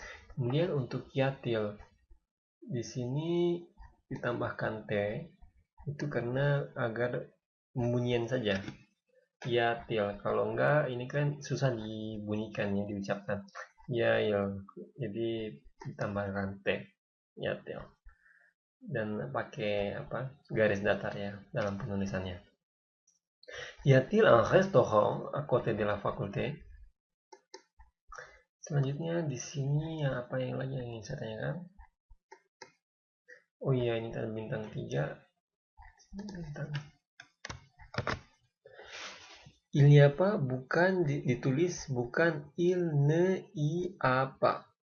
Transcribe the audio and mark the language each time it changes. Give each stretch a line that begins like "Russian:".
Indonesian: Kemudian untuk yatil di sini ditambahkan t itu karena agar pembunyian saja. Yatil, kalau enggak ini kan susah dibunyikan ya, diucapkan. Yail, jadi ditambahkan t, yatil. Dan pakai garis datar ya dalam penulisannya.
French: Y a-t-il un restaurant à côté de la faculté.
Indonesian: Selanjutnya di sini apa yang lagi yang ingin saya tanyakan? Oh iya, ini tanda bintang 3. Bintang.
French: Il n'y a pas,
Indonesian: bukan ditulis bukan
French: il ne y a pas.